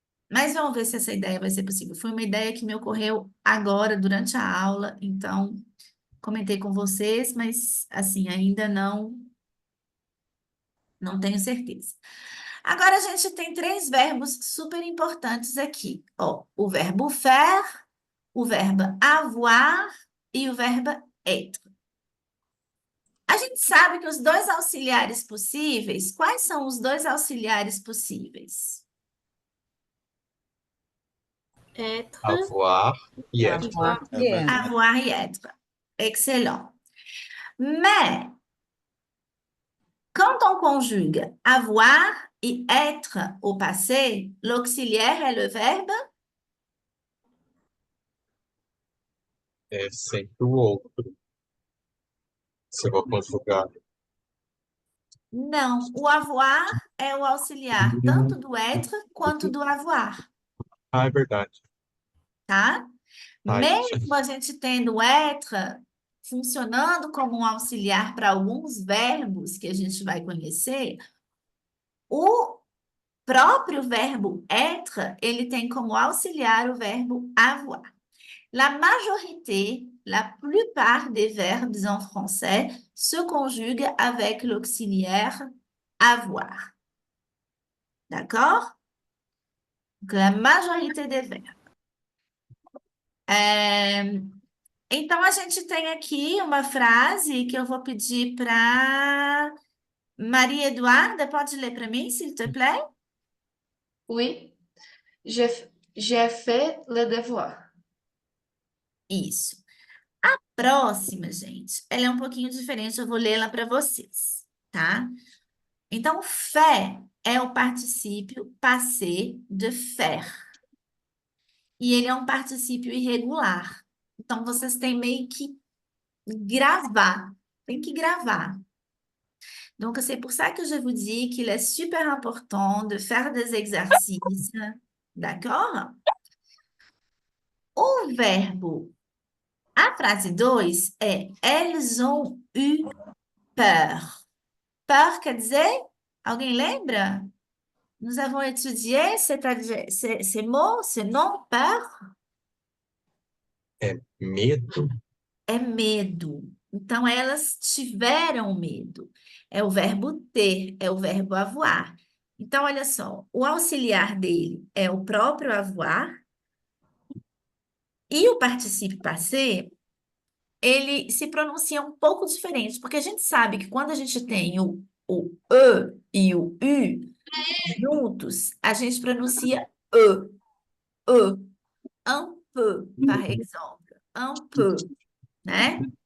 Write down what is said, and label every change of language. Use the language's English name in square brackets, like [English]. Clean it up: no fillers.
[Portuguese] Mas vamos ver se essa ideia vai ser possível. Foi uma ideia que me ocorreu agora, durante a aula, então comentei com vocês, mas assim, ainda não tenho certeza. Agora a gente tem 3 verbos super importantes aqui. Ó, o verbo faire, o verbo avoir e o verbo être. A gente sabe que os 2 auxiliares possíveis, quais são os 2 auxiliares possíveis? [French] Être. [Portuguese] Avoir e être. Avoir e être. Avoir e être. Excellent. [French] Mais, quand on conjugue avoir et être au passé, l'auxiliaire est le verbe? [Portuguese] É sempre o outro. Se eu vou conjugar. Não, o avoir é o auxiliar tanto do être quanto do avoir, Ah, é verdade. tá? Ai, Mesmo a gente tendo o être funcionando como um auxiliar para alguns verbos que a gente vai conhecer, o próprio verbo être, ele tem como auxiliar o verbo avoir. [French] La majorité, la plupart des verbes en français se conjuguent avec l'auxiliaire avoir. D'accord? Donc, la majorité des verbes. [Portuguese] Então, a gente tem aqui uma frase que eu vou pedir para Maria Eduarda. Pode ler para mim, [French] s'il te plaît? Oui. J'ai fait le devoir. [Portuguese] Isso. A próxima, gente, ela é um pouquinho diferente. Eu vou lê-la para vocês, tá? Então, fait é o particípio passé de faire. E ele é um particípio irregular. Então, vocês têm meio que gravar. Tem que gravar. [French] Donc, c'est pour ça que je vous dis qu'il est super important de faire des exercices. [Portuguese] D'accord? O verbo, a frase 2 é [French] elles ont eu peur. [Portuguese] Peur quer dizer, alguém lembra? [French] Nous avons étudié ces mots, ce nom, peur. [Portuguese] É medo. É medo. Então, elas tiveram medo. É o verbo ter, é o verbo avoir. Então, olha só, o auxiliar dele é o próprio avoir e o particípio passé, ele se pronuncia um pouco diferente, porque a gente sabe que quando a gente tem o e e o u juntos, a gente pronuncia e, [French] un peu, par exemple, un peu, [Portuguese] né?